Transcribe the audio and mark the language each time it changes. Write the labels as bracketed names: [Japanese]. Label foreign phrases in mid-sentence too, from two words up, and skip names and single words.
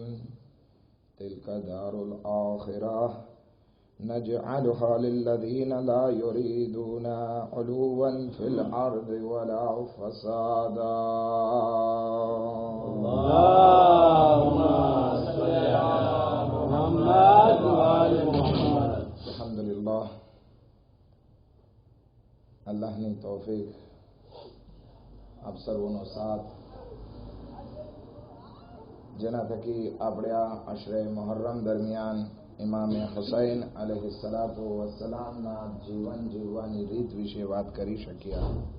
[Arabic] تلك دار الآخرة نجعلها للذين لا يريدون علوا في الأرض ولا فسادا. اللهم صل على محمد وآل محمد. [Gujarati] અલ્હમ્દુલિલ્લાહ, અલ્લાહની તૌફીક, આપ સર્વનો સાથ, જેના થકી આપણે આ અશરે મુહર્રમ દરમિયાન ઇમામે હુસૈન [Arabic] عليه الصلاة والسلام [Gujarati] જીવન જીવવાની રીત વિશે વાત કરી શક્યા.